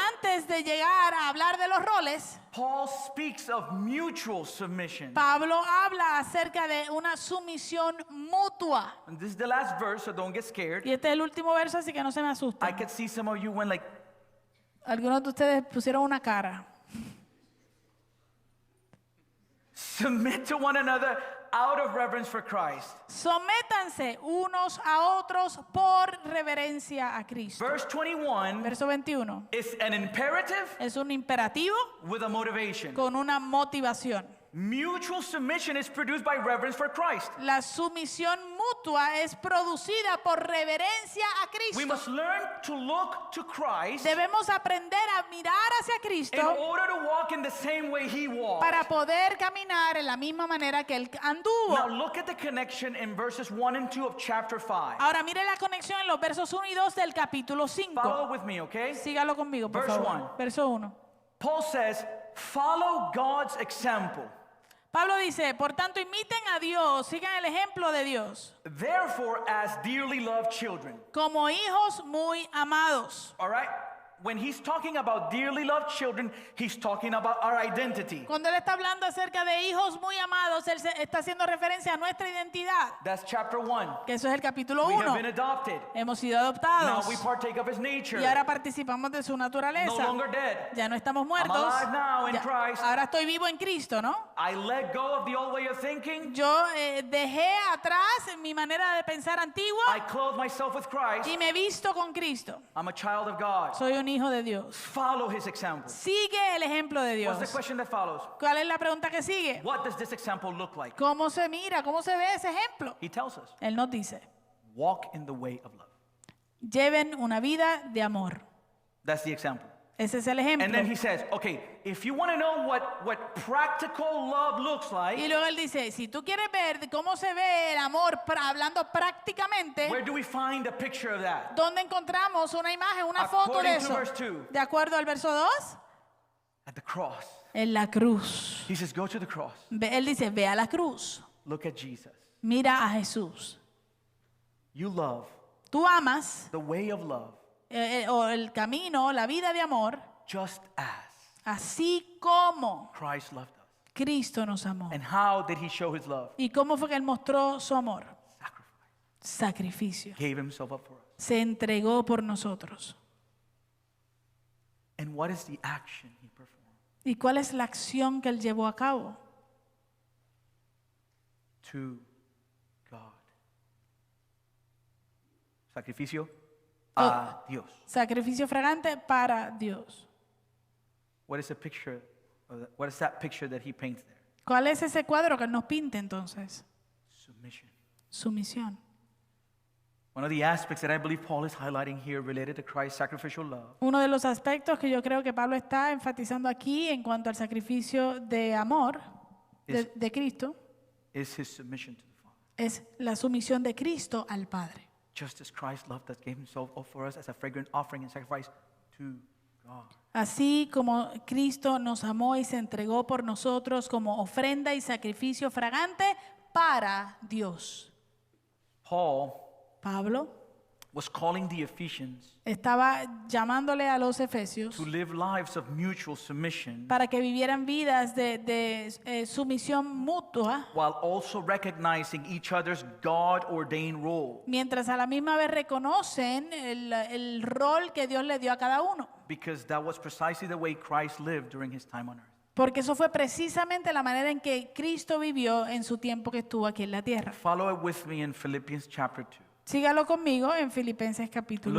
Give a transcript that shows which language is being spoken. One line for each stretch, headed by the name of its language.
Spanish: antes de llegar a hablar de los roles,
English: Paul speaks of mutual submission.
Spanish: Pablo habla acerca de una sumisión mutua.
English: And this is the last verse, so don't get scared.
Spanish: Y este es el último verso, así que no se me
English: I
Spanish: asusten.
English: could see some of you went like,
Spanish: Algunos de ustedes pusieron una cara.
English: submit to one another out of reverence for Christ.
Spanish: Sométanse unos a otros por reverencia a Cristo.
English: Verse 21
Spanish: Verso 21.
English: is an imperative
Spanish: Es un imperativo
English: with a motivation.
Spanish: con una motivación.
English: Mutual submission is produced by reverence for Christ.
Spanish: La sumisión mutua es producida por reverencia a
English: We must learn to look to Christ
Spanish: Debemos aprender a mirar hacia
English: in
Spanish: Cristo
English: order to walk in the same way he walked.
Spanish: para poder caminar en la misma manera que Él anduvo.
English: Now look at the connection in verses 1 and 2 of chapter 5.
Spanish: Ahora mire la conexión en los versos 1 y 2 del capítulo 5.
English: Follow with me, okay?
Spanish: Sígalo conmigo, por
English: Verse
Spanish: favor.
English: 1.
Spanish: Verso 1.
English: Paul says, follow God's example.
Spanish: Pablo dice, por tanto imiten a Dios, sigan el ejemplo de Dios,
English: Therefore, as dearly loved children.
Spanish: como hijos muy amados.
English: All right? When he's talking about dearly loved children, he's talking about our identity.
Spanish: Cuando él está hablando acerca de hijos muy amados, él está haciendo referencia a nuestra identidad,
English: That's chapter 1.
Spanish: que eso es el capítulo
English: We have
Spanish: 1.
English: been adopted.
Spanish: Hemos sido
English: Now
Spanish: adoptados
English: we partake of his nature.
Spanish: y ahora participamos de su
English: No
Spanish: naturaleza.
English: longer dead.
Spanish: Ya no estamos muertos.
English: alive now in
Spanish: Ya-
English: Christ.
Spanish: ahora estoy vivo en Cristo, ¿no?
English: I let go of the old way of thinking.
Spanish: Yo dejé atrás mi manera de pensar antigua
English: I clothe myself with Christ.
Spanish: y me visto con Cristo.
English: I'm a child of God.
Spanish: Soy un hijo de Dios.
English: Follow his example.
Spanish: Sigue el ejemplo de Dios.
English: What's the question that follows?
Spanish: ¿Cuál es la pregunta que sigue?
English: What does this example look like?
Spanish: ¿Cómo se mira? ¿Cómo se ve ese ejemplo?
English: He tells us,
Spanish: Él nos dice,
English: walk in the way of love.
Spanish: lleven una vida de amor.
English: That's the example.
Spanish: Ese es el
English: And
Spanish: ejemplo.
English: then he says, okay, if you want to know what practical love looks
Spanish: Y
English: like,
Spanish: luego él dice, si tú quieres ver cómo se ve el amor hablando prácticamente,
English: where do we find a picture of that?
Spanish: ¿dónde encontramos una imagen, una foto de
English: According to
Spanish: eso?
English: verse 2.
Spanish: De acuerdo al verso 2,
English: At the cross.
Spanish: en la cruz.
English: He says, go to the cross.
Spanish: Él dice, ve a la cruz,
English: Look at Jesus.
Spanish: mira a Jesús.
English: You love
Spanish: Tú amas
English: the way of love
Spanish: o el camino, la vida de amor,
English: just as
Spanish: así como
English: Christ loved us.
Spanish: Cristo nos amó.
English: And how did he show his love?
Spanish: ¿Y cómo fue que Él mostró su amor?
English: Sacrifice.
Spanish: Sacrificio.
English: Gave himself up for us.
Spanish: Se entregó por nosotros.
English: And what is the action he performed?
Spanish: ¿Y cuál es la acción que Él llevó a cabo?
English: To God.
Spanish: Sacrificio a Dios. Sacrificio fragante para Dios.
English: What is the picture? What is that picture that he paints there?
Spanish: ¿Cuál es ese cuadro que Él nos pinta entonces?
English: Submission.
Spanish: Sumisión.
English: One of the aspects that I believe Paul is highlighting here related to Christ's sacrificial love
Spanish: Uno de los aspectos que yo creo que Pablo está enfatizando aquí en cuanto al sacrificio de amor de Cristo
English: is his submission to the Father.
Spanish: es la sumisión de Cristo al Padre.
English: Just as Christ loved us, gave himself up for us as a fragrant offering and sacrifice to God.
Spanish: Así como Cristo nos amó y se entregó por nosotros como ofrenda y sacrificio fragante para Dios. Pablo
English: Was calling the Ephesians
Spanish: estaba llamándole a los efesios
English: to live lives of mutual submission
Spanish: para que vivieran vidas de sumisión mutua,
English: while also recognizing each other's God-ordained role.
Spanish: mientras a la misma vez reconocen el rol que Dios le dio a cada uno.
English: Because that was precisely the way Christ lived during his time on earth.
Spanish: Porque eso fue precisamente la manera en que Cristo vivió en su tiempo que estuvo aquí en la tierra.
English: Follow it with me in Philippians chapter 2.
Spanish: Sígalo conmigo en Filipenses capítulo